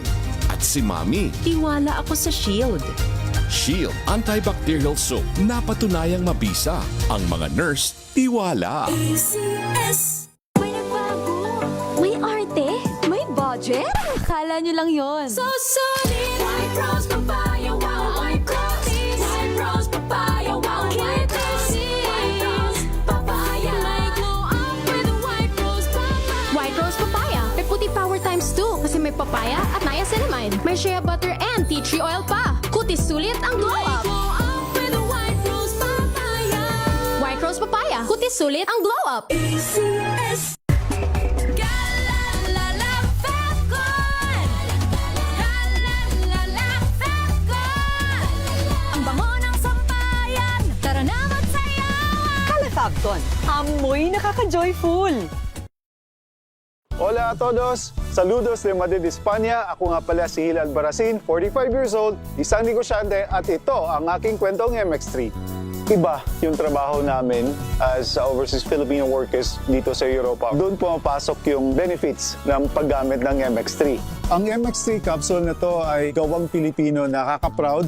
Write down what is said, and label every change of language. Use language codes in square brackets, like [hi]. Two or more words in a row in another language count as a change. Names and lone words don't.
[tl] At si Mami, Tiwala ako sa Shield. Shield Antibacterial Soap. Napatunayang mabisa. Ang mga nurse, tiwala. ACS. May nagbago. May arte. May budget. Akala nyo lang yon. [en] So solid. White rose papaya. Wow, white rose. White rose papaya. Wow, white rose. White rose papaya. May glow up with white rose papaya. White Rose Papaya. [tl] May puti [en] power times [tl] 2 kasi may papaya at niacinamide. [en] May shea butter and tea tree oil pa. [tl] Kutis sulit ang glow May up. [en] glow up with white rose papaya. [tl] White Rose Papaya. Kutis sulit ang [en] glow up. [tl] ACS. Ang bango ng sampayan. Tara na magsayawan. Calefacton, amoy nakaka-joyful. [es] Hola a todos! Saludos de Madrid, España. [tl] Ako nga pala si Hilal Barasin, 45 [en] years old, [tl] isang negosyante at ito ang aking kwentong MX3. Iba yung trabaho namin as [en] overseas Filipino workers [tl] dito sa Europa. Doon pumapasok yung benefits ng paggamit ng MX3. Ang MX3 capsule na to ay gawang Pilipino, nakaka-proud.